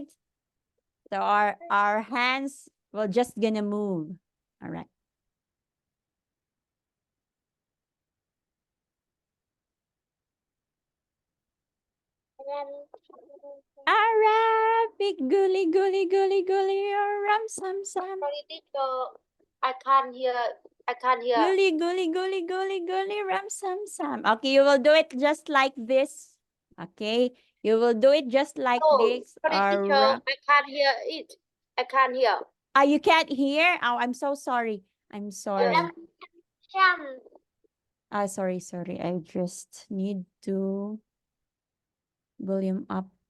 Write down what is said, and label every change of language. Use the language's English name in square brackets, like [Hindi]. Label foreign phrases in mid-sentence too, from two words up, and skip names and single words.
[English] So our hands will just gonna move. All right. Arabic guli guli guli guli ram sam sam. Sorry, teacher. I can't hear. Guli guli guli guli guli ram sam sam. Okay, you will do it just like this. Okay, you will do it just like this. Sorry, teacher. I can't hear it. I can't hear. Ah, you can't hear? Oh, I'm so sorry. I'm sorry. Sorry. I just need to volume up.